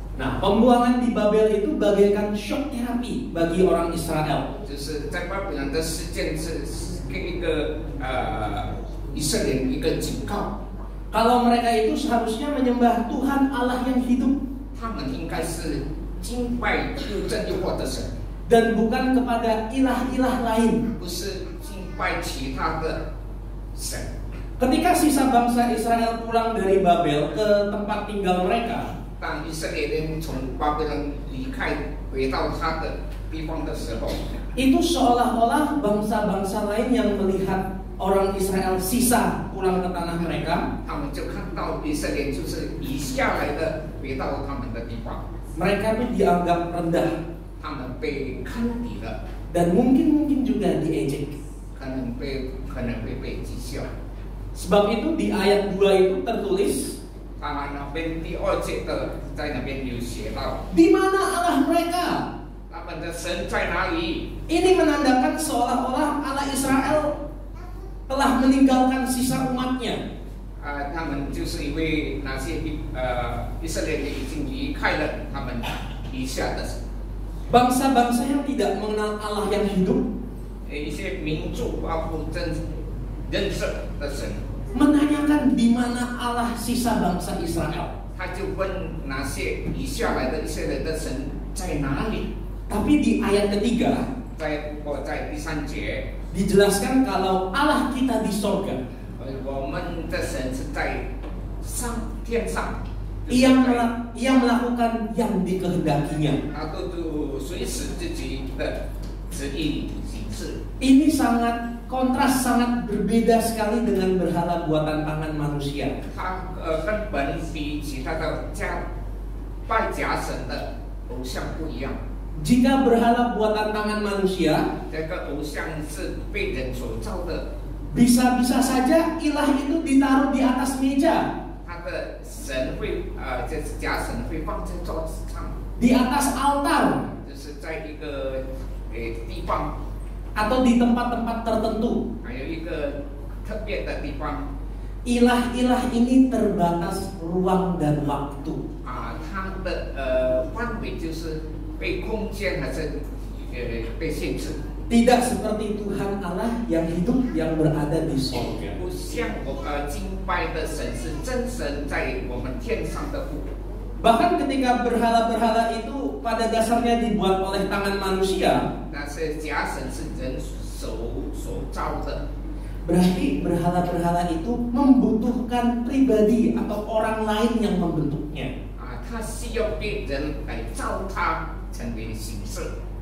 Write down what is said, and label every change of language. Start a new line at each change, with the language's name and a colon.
Indonesian: Nah, pembuangan di Babel itu bagaikan shock terapi bagi orang Israel.
Chinese: 就是在巴比伦的事件是给一个以色列一个警告，
Indonesian: Kalau mereka itu seharusnya menyembah Tuhan Allah yang hidup
Chinese: 他们应该是敬拜又真又活的神，
Indonesian: dan bukan kepada ilah-ilah lain.
Chinese: 不是敬拜其他的神。
Indonesian: Ketika sisa bangsa Israel pulang dari Babel ke tempat tinggal mereka,
Chinese: 当以色列人从巴比伦离开，回到他的地方的时候，
Indonesian: itu seolah-olah bangsa-bangsa lain yang melihat orang Israel sisa pulang ke tanah mereka,
Chinese: 他们就看到以色列就是移下来的，回到他们的地方，
Indonesian: mereka itu dianggap rendah
Chinese: 他们被看低了，
Indonesian: dan mungkin juga diejek.
Chinese: 可能会被讥笑。
Indonesian: Sebab itu di ayat 2 itu tertulis,
Chinese: 当然那边第2节的在那边有写到，
Indonesian: di mana Allah mereka?
Chinese: 他们的神在哪里？
Indonesian: Ini menandakan seolah-olah Allah Israel telah meninggalkan sisa umatnya.
Chinese: 他们就是因为那些以色列人已经离开了他们以下的
Indonesian: Bangsa-bangsa yang tidak mengenal Allah yang hidup
Chinese: 一些民族包括认识的神，
Indonesian: menanyakan di mana Allah sisa bangsa Israel.
Chinese: 他就问那些移下来的以色列的神在哪里？
Indonesian: Tapi di ayat ketiga
Chinese: 在第3节，
Indonesian: dijelaskan kalau Allah kita di sorga.
Chinese: 我们的神是在天上，
Indonesian: Ia melakukan yang dikehendakinya.
Chinese: 他都随时自己的旨意行事。
Indonesian: Ini sangat kontras, sangat berbeda sekali dengan berhala buatan tangan manusia.
Chinese: 他根本比其他的拜假神的偶像不一样。
Indonesian: Jika berhala buatan tangan manusia,
Chinese: 这个偶像是被人所造的，
Indonesian: bisa-bisa saja ilah itu ditaruh di atas meja,
Chinese: 他的神会就是假神会放在桌子上，
Indonesian: di atas altar,
Chinese: 就是在一个地方，
Indonesian: atau di tempat-tempat tertentu.
Chinese: 还有一个特别的地方
Indonesian: Ilah-ilah ini terbatas ruang dan waktu.
Chinese: 它的范围就是被空间还是被限制。
Indonesian: Tidak seperti Tuhan Allah yang hidup yang berada di sorga.
Chinese: 不像敬拜的神是真神在我们天上的父。
Indonesian: Bahkan ketika berhala-berhala itu pada dasarnya dibuat oleh tangan manusia,
Chinese: 那些假神是人手所造的，
Indonesian: berarti berhala-berhala itu membutuhkan pribadi atau orang lain yang membentuknya.
Chinese: 它需要别人来造它成为形式。